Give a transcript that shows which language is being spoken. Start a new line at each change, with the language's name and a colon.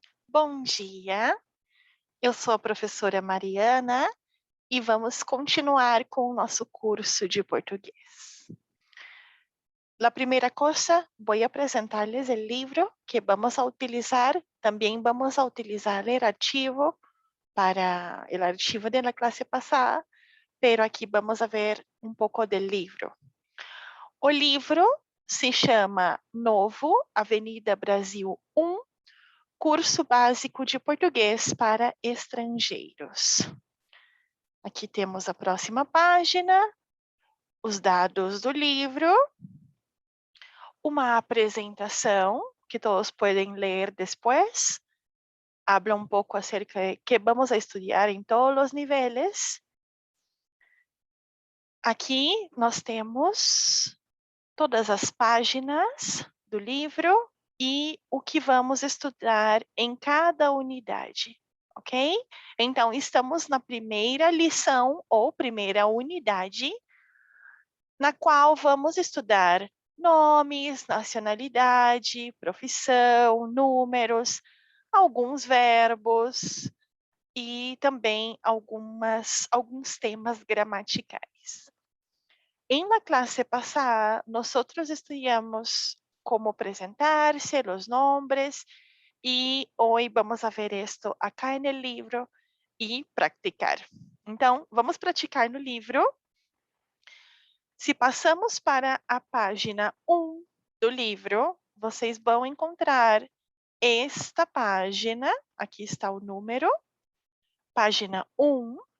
Portuguese: Bom dia, eu sou a professora Mariana e vamos continuar com o nosso curso de português.
Spanish: La primera cosa, voy a presentarles el libro que vamos a utilizar. También vamos a utilizar el archivo para el archivo de la clase pasada, pero aquí vamos a ver un poco del libro.
Portuguese: O livro se chama Novo Avenida Brasil 1, Curso Básico de Português para Estrangeiros. Aqui temos a próxima página, os dados do livro, uma apresentação que todos podem ler depois.
Spanish: Habla
Portuguese: um pouco
Spanish: acerca de que vamos a
Portuguese: estudar em todos os níveis. Aqui nós temos todas as páginas do livro e o que vamos estudar em cada unidade, ok? Então, estamos na primeira lição ou primeira unidade, na qual vamos estudar nomes, nacionalidade, profissão, números, alguns verbos e também alguns temas gramaticais.
Spanish: En la clase pasada, nosotros estudiamos cómo presentarse, los nombres, y hoy vamos a ver esto acá en el libro y practicar.
Portuguese: Então, vamos praticar no livro. Se passamos para a página 1 do livro, vocês vão encontrar esta página, aqui está o número, página 1.